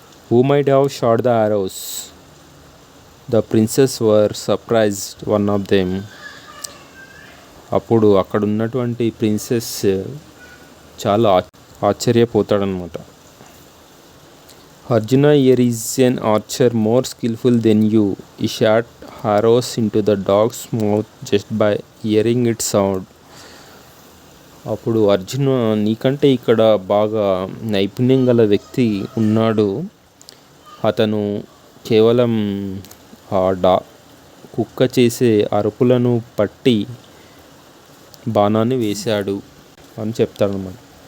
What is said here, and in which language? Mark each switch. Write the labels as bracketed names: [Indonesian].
[English] Who might have shot the arrows? The princes were surprised one of them. [Telugu] అప్పుడు అక్కడ ఉన్నటువంటి princess చాలా ఆశ్చర్యపోతాడనమాట. [English] Arjuna, here is an archer more skillful than you. He shot arrows into the dog's mouth just by hearing its sound. [Telugu] అప్పుడు అర్జున, నీకంటే ఇక్కడ బాగా నైపుణ్యం గల వ్యక్తి ఉన్నాడు. అతను కేవలం ఆ కుక్క చేసే అరుపులను పట్టి బాణాన్ని వేశాడు అని చెప్తాడన్నమాట.